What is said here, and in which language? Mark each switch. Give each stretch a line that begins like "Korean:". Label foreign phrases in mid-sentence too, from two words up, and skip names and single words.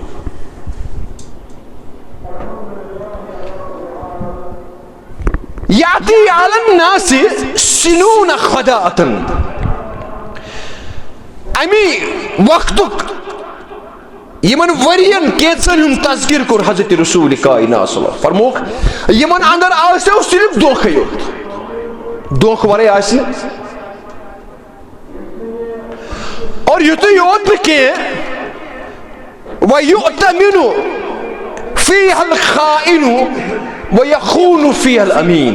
Arabic: یاتی علی الناس سنون خداعتن
Kashmiri: امی وقتک یمن ورین کینژن ہُنٛد تذکر کوٚر حضرت رسول کائنات
Arabic: صلی اللہ علیہ وسلم
Kashmiri: فرموک یمن اندر آسیو صرف دھوکھے یوت دھوکھ ورٲے آسہِ نہٕ اور یُتُے یوت نہٕ کینٛہہ
Arabic: وَیُؤْتَمِنُ فِیہا الْخَائِنُ وَیَخُونُ فِیہا الْأَمِیٖن.